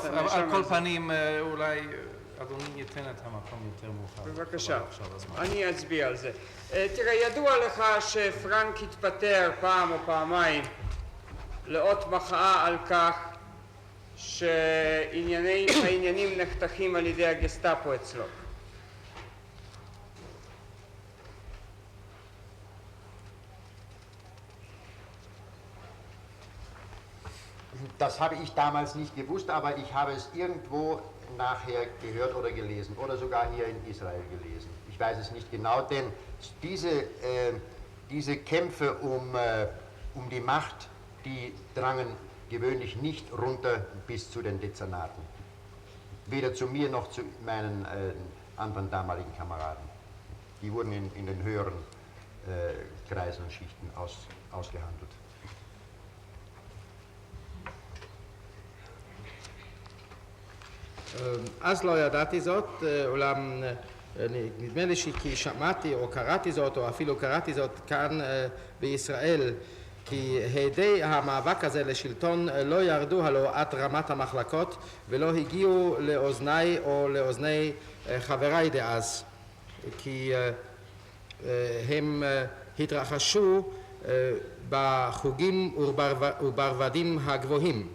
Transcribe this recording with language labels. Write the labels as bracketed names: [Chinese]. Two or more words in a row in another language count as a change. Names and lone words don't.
[Hebrew] טוב, על כל פנים, אולי אדוני ייתן את המקום יותר מאוחר. בבקשה, אני אצביע על זה. תראה, ידוע לך שפרנק התפטר פעם או פעמיים לאות מחאה על כך שהעניינים נחתכים על ידי הגסטאפו אצלו. [German] Das habe ich damals nicht gewusst, aber ich habe es irgendwo nachher gehört oder gelesen oder sogar hier in Israel gelesen. Ich weiß es nicht genau, denn diese Kämpfe um die Macht, die drangen gewöhnlich nicht runter bis zu den Dezernaten. Weder zu mir noch zu meinen anderen damaligen Kameraden. Die wurden in den höheren Kreisen und Schichten ausgehandelt. [Hebrew] אז לא ידעתי זאת, אולם נדמה לי כי שמעתי או קראתי זאת או אפילו קראתי זאת כאן בישראל, כי הדי המאבק הזה לשלטון לא ירדו הלא עד רמת המחלקות ולא הגיעו לאוזניי או לאוזני חבריי דאז, כי הם התרחשו בחוגים וברבדים הגבוהים.